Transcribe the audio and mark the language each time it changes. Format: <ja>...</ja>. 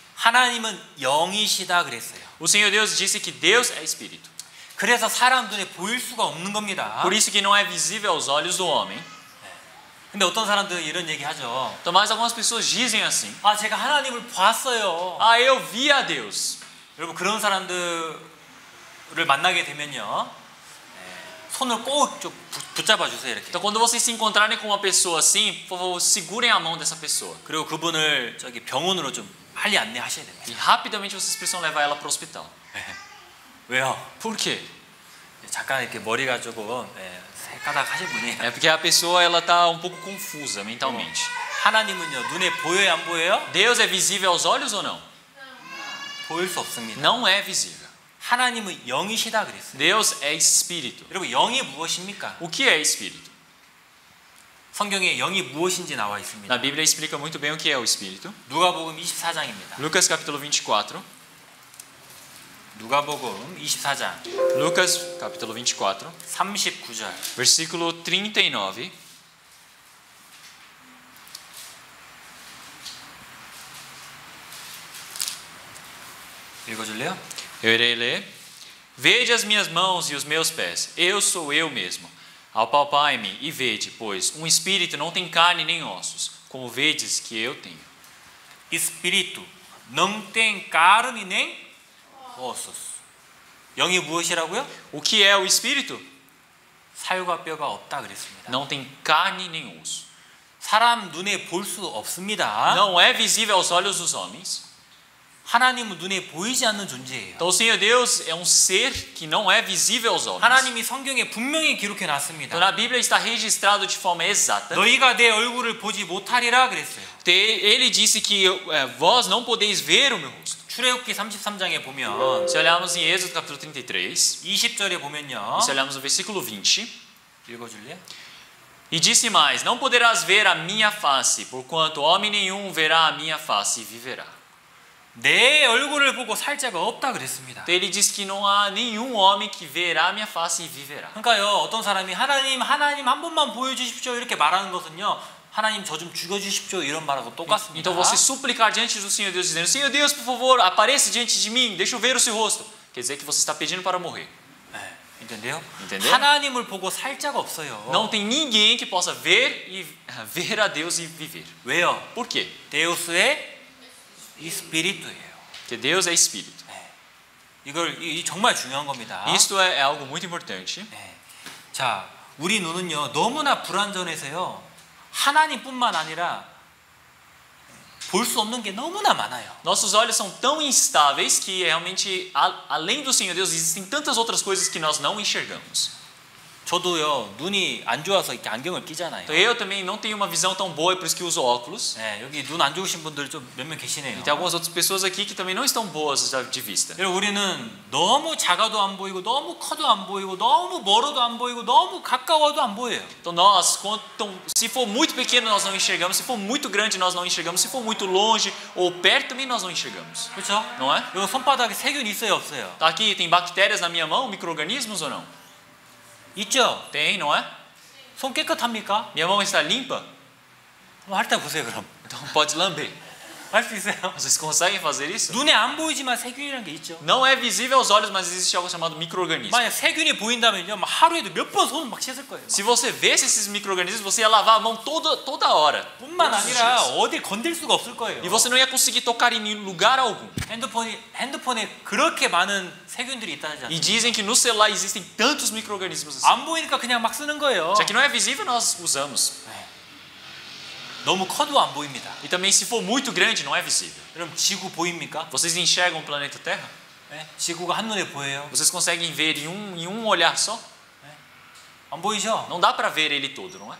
<ko>하나님은 영이시다 그랬어요.</ko> <pt>O Senhor Deus disse que Deus é Espírito.</pt> <ko>그래서 사람 눈에 보일 수가 없는 겁니다.</ko> <pt>Por isso que não é visível aos olhos do homem.</pt> <ko>근데 어떤 사람들은 이런 얘기 하죠.</ko> <pt>Então, mas algumas pessoas dizem assim:</pt> <ko>아, 제가 하나님을 봤어요.</ko> <pt>ah, eu vi a Deus.</pt> <ko>여러분 그런 사람들을 만나게 되면요, 손을 꼭 좀 붙잡아 주세요 이렇게.</ko> <pt>Então, quando vocês se encontrarem com uma pessoa assim, por favor, segurem a mão dessa pessoa.</pt> <ko>그리고 그분을 저기 병원으로 좀 빨리 안내하셔야 됩니다.</ko> <pt>E rapidamente vocês precisam levar ela para o hospital.</pt> <ko>왜요?</ko> <pt>Por quê?</pt> <ko>잠깐 이렇게 머리가 조금 새까닥하신 분이에요.</ko> <pt>É porque a pessoa ela tá um pouco confusa mentalmente.</pt> <ko>하나님은요, 눈에 보여요, 안 보여요?</ko> <pt>Deus é visível aos olhos ou não?</pt> <ko>보일 수 없습니다.</ko> <pt>Não é visível.</pt> <ko>하나님은 영이시다 그랬어요.</ko> <pt>Deus é espírito.</pt> <ko>여러분 영이 무엇입니까?</ko> <pt>O que é espírito?</pt> <ko>성경에 영이 무엇인지 나와 있습니다.</ko> <pt>Na Bíblia explica muito bem o que é o espírito.</pt> <ko>누가복음 24장입니다.</ko> <pt>Lucas capítulo 24.</pt> <ko>누가복음 24장</ko> <pt>Lucas capítulo 24,</pt> <ko>39절.</ko> <pt>versículo 39.</pt> <ko>읽어줄래요?</ko> <pt>Eu irei ler. Vede as minhas mãos e os meus pés, eu sou eu mesmo. Apalpai-me e vede, pois um espírito não tem carne nem ossos, como vedes que eu tenho. Espírito não tem carne nem ossos.</pt> <ko>영이 무엇이라고요?</ko> <pt>O que é o espírito?</pt> <ko>살과 뼈가 없다 그랬습니다.</ko> <pt>Não tem carne nem osso.</pt> <ko>사람 눈에 볼 수 없습니다.</ko> <pt>Não é visível aos olhos dos homens.</pt> <ko>하나님은 눈에 보이지 않는 존재예요.</ko> <pt>Então o Senhor Deus é um ser que não é visível aos homens.</pt> <ko>하나님이 성경에 분명히 기록해 놨습니다.</ko> <pt>Então na Bíblia está registrado de forma exata.</pt> <ko>너희가 내 얼굴을 보지 못하리라 그랬어요.</ko> <pt>Ele disse que vós não podeis ver o meu rosto.</pt> <ko>출애굽기 33장에 보면</ko> <pt>Se olharmos em Êxodo capítulo 33,</pt> <ko>20절에 보면요.</ko> <pt>se olharmos no versículo 20,</pt> <ko>읽어줄래?</ko> <pt>e disse mais: não poderás ver a minha face, porquanto homem nenhum verá a minha face e viverá.</pt> <ko>내 얼굴을 보고 살 자가 없다 그랬습니다.</ko> <pt>Então ele disse que não há nenhum homem que verá a minha face e viverá.</pt> <ko>그러니까요, 어떤 사람이 하나님 한 번만 보여주십시오 이렇게 말하는 것은요, 하나님 저 좀 죽여주십시오 이런 말하고 똑같습니다.</ko> <pt>Então você suplicar diante do Senhor Deus dizendo: Senhor Deus, por favor, apareça diante de mim, deixa eu ver o seu rosto. Quer dizer que você está pedindo para morrer. entendeu? Entendeu?</pt> <ko>하나님을 보고 살 자가 없어요.</ko> <pt>Não tem ninguém que possa ver a Deus e viver.</pt> <ko>왜요?</ko> <pt>Por quê? 데우스의 이스피리트예요. Porque Deus é espírito.</pt> <ko>이 정말 중요한 겁니다.</ko> <pt>Isto é algo muito importante.</pt> <ko>자, 우리 눈은요 너무나 불완전해서요 하나님뿐만 아니라 볼 수 없는 게 너무나 많아요.</ko> <pt>Nossos olhos são tão instáveis que realmente, além do Senhor Deus, existem tantas outras coisas que nós não enxergamos.</pt> <ko>저도요 눈이 안 좋아서 이렇게 안경을 끼잖아요.</ko> <pt>Então eu também não tenho uma visão tão boa, por isso que uso óculos.</pt> <ko>여기 눈 안 좋으신 분들 좀 몇 명 계시네요.</ko> <pt>E tem algumas outras pessoas aqui que também não estão boas de vista.</pt> <ko>여러분 우리는 너무 작아도 안 보이고 너무 커도 안 보이고 너무 멀어도 안 보이고 너무 가까워도 안 보여요.</ko> <pt>Então nós, se for muito pequeno nós não enxergamos, se for muito grande nós não enxergamos, se for muito longe ou perto também nós não enxergamos.</pt> <ko>그렇죠?</ko> <pt>Não é?</pt> <ko>여기 손바닥에 세균 있어요, 없어요?</ko> <pt>Tá aqui, tem bactérias na minha mão, micro-organismos ou não?</pt> <ko>있죠?</ko> <pt>Tem, não é?</pt> <ko>손 깨끗합니까?</ko> <pt>Minha mão está limpa?</pt> <ko>할 때 보세요 그럼.</ko> <pt>Então pode lamber.</pt> <ko>할 수 있어요?</ko> <pt>Vocês conseguem fazer isso?</pt> <ko>눈에 안 보이지만 세균이라는 게 있죠.</ko> <pt>Não é visível aos olhos, mas existe algo chamado micro-organismo.</pt> <ko>만약 세균이 보인다면요, 막 하루에도 몇 번 손을 막 씻을 거예요.</ko> <pt>Se você vesse esses micro-organismos, você ia lavar a mão toda hora.</pt> <ko>뿐만</ko> <pt>todos os</pt> <ko>아니라</ko> <pt>dias.</pt> <ko>어딜 건들 수가 없을 거예요.</ko> <pt>E você não ia conseguir tocar em lugar algum.</pt> <ko>핸드폰에 그렇게 많은 세균들이 있다지</ko> <pt>E</pt> <ko>않습니까?</ko> <pt>dizem que no celular existem tantos micro-organismos assim.</pt> <ko>안 보이니까 그냥 막 쓰는 거예요.</ko> <pt>Já que não é visível, nós usamos.</pt> <ko>너무 커도 안 보입니다.</ko> <pt>E também, se for muito grande, não é visível.</pt> <ko>여러분 지구 보입니까?</ko> <pt>Vocês enxergam o planeta Terra?</pt> <ko>지구가 한눈에 보여요?</ko> <pt>Vocês conseguem ver em um olhar só?</pt> <ko>안 보이죠?</ko> <pt>Não dá para ver ele todo, não é?</pt>